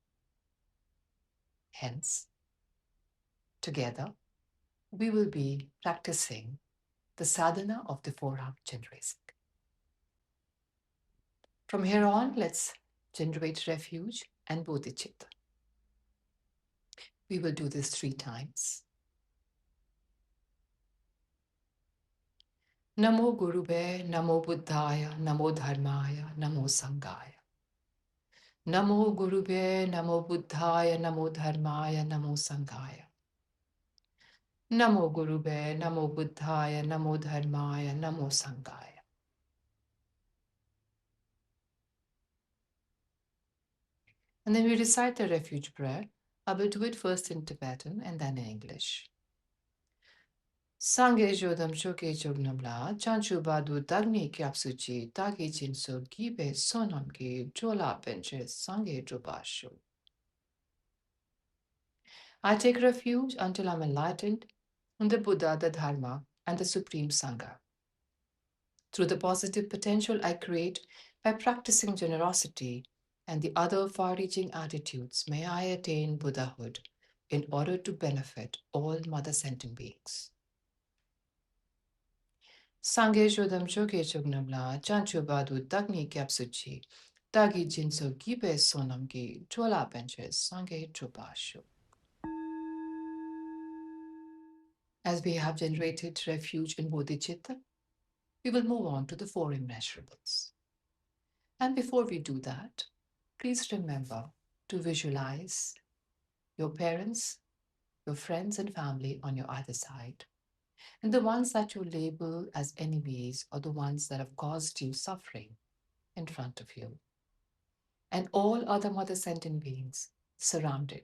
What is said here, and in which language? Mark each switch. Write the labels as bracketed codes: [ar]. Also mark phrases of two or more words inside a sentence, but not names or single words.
[en] Hence, together, we will be practicing the sadhana of the Four-Armed Chenrezig. From here on, let's generate refuge and bodhicitta. We will do this 3 times. [sa] Namo Gurube, Namo Buddhaya, Namo Dharmaya, Namo Sanghaya. Namo Gurube, Namo Buddhaya, Namo Dharmaya, Namo Sanghaya. Namo Gurube, Namo Buddhaya, Namo Dharmaya, Namo Sanghaya. [en] And then we recite the refuge prayer. I will do it first in Tibetan and then in English. [bo] སངས་རྒྱས་ཆོས་དང་ཚོགས་ཀྱི་མཆོག་རྣམས་ལ། བྱང་ཆུབ་བར་དུ་བདག་ནི་སྐྱབས་སུ་མཆི། བདག་གིས་སྦྱིན་སོགས་བགྱིས་པའི་བསོད་ནམས་ཀྱིས། འགྲོ་ལ་ཕན་ཕྱིར་སངས་རྒྱས་འགྲུབ་པར་ཤོག. [en] I take refuge until I'm enlightened in the Buddha, the Dharma, and the Supreme Sangha. Through the positive potential I create by practicing generosity and the other far-reaching attitudes, may I attain Buddhahood in order to benefit all mother sentient beings. [bo] སངས་རྒྱས་ཆོས་དང་ཚོགས་ཀྱི་མཆོག་རྣམས་ལ། བྱང་ཆུབ་བར་དུ་བདག་ནི་སྐྱབས་སུ་མཆི། བདག་གིས་སྦྱིན་སོགས་བགྱིས་པའི་བསོད་ནམས་ཀྱིས། འགྲོ་ལ་ཕན་ཕྱིར་སངས་རྒྱས་འགྲུབ་པར་ཤོག. [en] As we have generated refuge in bodhicitta, we will move on to the four immeasurables. And before we do that, please remember to visualize your parents, your friends and family on your other side, and the ones that you label as enemies or the ones that have caused you suffering in front of you, and all other mother sentient beings surrounded.